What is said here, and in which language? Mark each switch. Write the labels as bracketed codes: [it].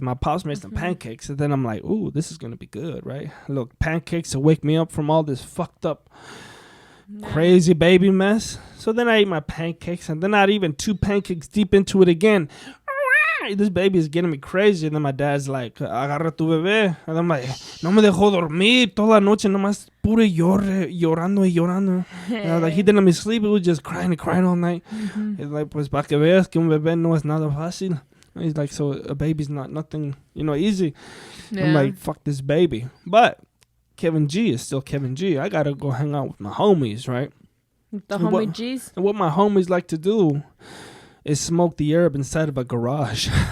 [en] My pops made some pancakes. And then I'm like, ooh, this is going to be good, right? Look, pancakes to wake me up from all this fucked up crazy baby mess. So then I ate my pancakes, and then not even 2 pancakes deep into it again. This baby is getting me crazy. And then my dad's like, [es] agarra tu bebé. [en] And I'm like, [es] no me dejó dormir toda la noche, nomás pure llorando y llorando. [en] And I was like, he didn't let me sleep. He was just crying and crying all night. He's like, [es] pues pa' que veas que un bebé no es nada fácil. [en] He's like, so a baby's not nothing, easy. Yeah. I'm like, fuck this baby. But Kevin G is still Kevin G. I gotta go hang out with my homies, right? The homie G's? And what my homies like to do is smoke the herb inside of a garage.